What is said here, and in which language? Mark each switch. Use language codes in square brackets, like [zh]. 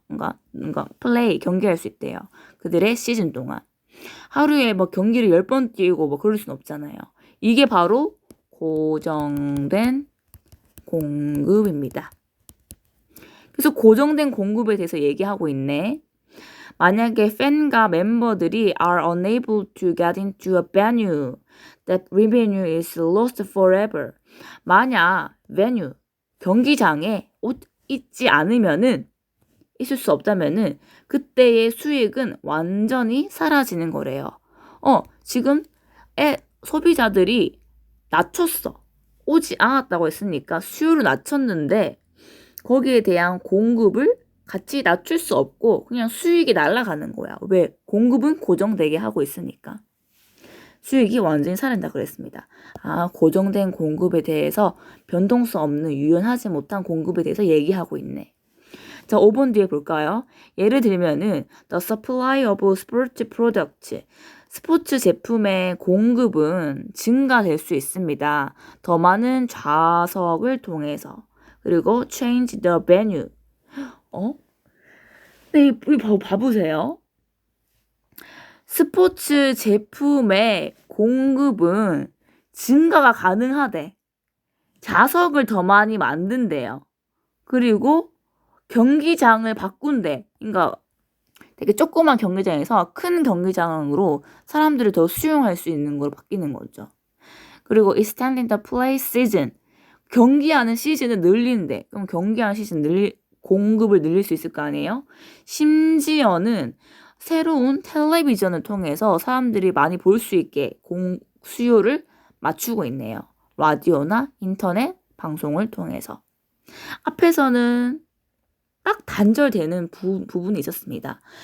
[ko] 뭔가 플레이, 경기할 수 있대요. 그들의 시즌 동안. 하루에 뭐 경기를 10번 뛰고 뭐 그럴 순 없잖아요. 이게 바로 고정된 공급입니다. 그래서 고정된 공급에 대해서 얘기하고 있네. 만약에 팬과 멤버들이 [en] are unable to get into a venue, that revenue is lost forever. [ko] 만약 venue, 경기장에 옷 있지 않으면은, 있을 수 없다면은 그때의 수익은 완전히 사라지는 거래요. 지금 소비자들이 낮췄어. 오지 않았다고 했으니까 수요를 낮췄는데 거기에 대한 공급을 같이 낮출 수 없고 그냥 수익이 날아가는 거야. 왜? 공급은 고정되게 하고 있으니까. 수익이 완전히 사라진다 그랬습니다. 고정된 공급에 대해서 변동성 없는 유연하지 못한 공급에 대해서 얘기하고 있네. 자, 5번 뒤에 볼까요? 예를 들면은 [en] the supply of sports products. [ko] 스포츠 제품의 공급은 증가될 수 있습니다. 더 많은 좌석을 통해서. 그리고 [en] change the venue. [ko] 네, 봐보세요. 스포츠 제품의 공급은 증가가 가능하대. 좌석을 더 많이 만든대요. 그리고 경기장을 바꾼대. 그러니까 되게 조그만 경기장에서 큰 경기장으로 사람들을 더 수용할 수 있는 걸로 바뀌는 거죠. 그리고 [en] extending the play season. [ko] 경기하는 시즌을 늘린대. 그럼 경기하는 시즌 공급을 늘릴 수 있을 거 아니에요? 심지어는 새로운 텔레비전을 통해서 사람들이 많이 볼 수 있게 수요를 맞추고 있네요. 라디오나 인터넷 방송을 통해서. 앞에서는 딱 단절되는 부분이 있었습니다.